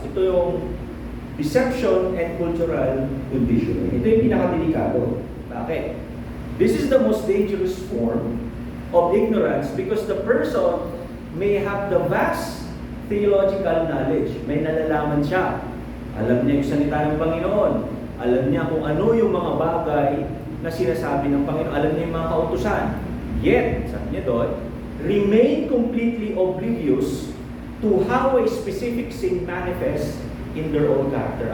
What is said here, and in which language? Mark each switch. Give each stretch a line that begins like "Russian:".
Filipino: Ito yung
English: deception and cultural conditioning.
Filipino: Ito yung pinakadelikado. Bakit?
English: This is the most dangerous form of ignorance because the person may have the vast theological knowledge.
Filipino: May nalalaman siya. Alam niya yung salita ng Panginoon. Alam niya kung ano yung mga bagay na sinasabi ng Panginoon. Alam niya yung mga kautusan.
English: Yet,
Filipino: sabi niya doon,
English: remain completely oblivious to how a specific sin manifests in their own character.